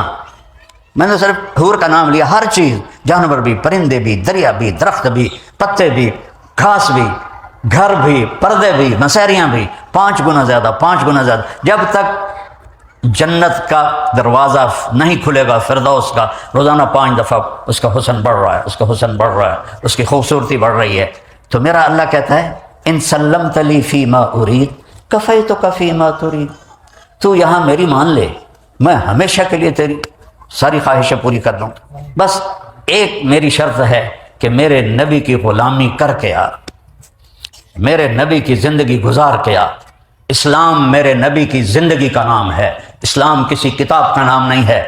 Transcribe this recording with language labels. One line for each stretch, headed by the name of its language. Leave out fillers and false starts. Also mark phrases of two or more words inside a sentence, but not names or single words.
Urdu: میں نے صرف حور کا نام لیا، ہر چیز، جانور بھی، پرندے بھی، دریا بھی، درخت بھی، پتے بھی، گھاس بھی، گھر بھی، پردے بھی، مسیریاں بھی، 5 گنا زیادہ، 5 گنا زیادہ. جب تک جنت کا دروازہ نہیں کھلے گا فردوس کا، روزانہ 5 دفعہ اس کا حسن بڑھ رہا ہے، اس کا حسن بڑھ رہا ہے، اس کی خوبصورتی بڑھ رہی ہے. تو میرا اللہ کہتا ہے
Arabic: ان سلمت لی فی ما ارید کفیتک فی ما ترید.
Urdu: تو یہاں میری مان لے، میں ہمیشہ کے لیے تیری ساری خواہشیں پوری کر دوں. بس ایک میری شرط ہے کہ میرے نبی کی غلامی کر کے آ، میرے نبی کی زندگی گزار کے آ. اسلام میرے نبی کی زندگی کا نام ہے، اسلام کسی کتاب کا نام نہیں ہے.